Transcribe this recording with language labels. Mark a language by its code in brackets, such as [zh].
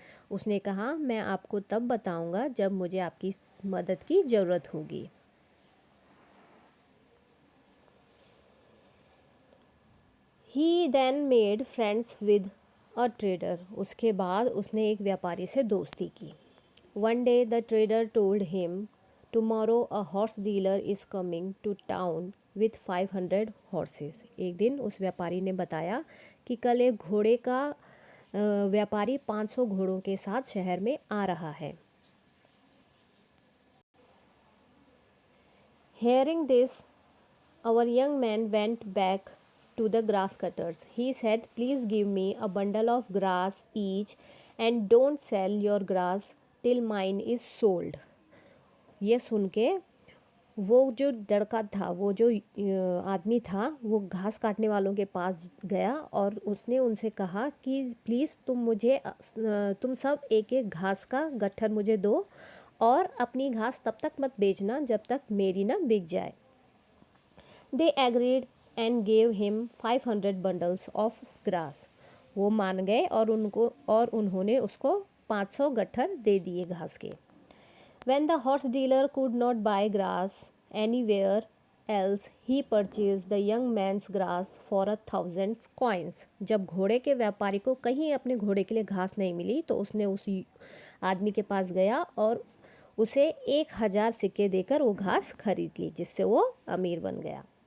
[hi] उसने कहा, मैं आपको तब बताऊंगा जब मुझे आपकी मदद की ज़रूरत होगी। [en] He then made friends with a trader। [hi] उसके बाद उसने एक व्यापारी से दोस्ती की। [en] One day the trader told him, tomorrow a horse dealer is coming to town with 500 horses। [hi] एक दिन उस व्यापारी ने बताया कि कल एक घोड़े का व्यापारी 500 घोड़ों के साथ शहर में आ रहा है। [en] Hearing this, our young man went back to the grass cutters. He said, please give me a bundle of grass each and don't sell your grass till mine is sold। [hi] ये सुन के वो जो लड़का था, वो जो आदमी था, वो घास काटने वालों के पास गया और उसने उनसे कहा कि प्लीज़ तुम सब एक एक घास का गट्ठर मुझे दो और अपनी घास तब तक मत बेचना जब तक मेरी ना बिक जाए। [en] They agreed and gave him 500 bundles of grass। [hi] वो मान गए और उन्होंने उसको 500 गट्ठर दे दिए घास के। [en] When the horse dealer could not buy grass anywhere else, he purchased the young man's grass for 1,000 coins। [hi] जब घोड़े के व्यापारी को कहीं अपने घोड़े के लिए घास नहीं मिली तो उसने उस आदमी के पास गया और उसे 1000 सिक्के देकर वो घास खरीद ली, जिससे वो अमीर बन गया।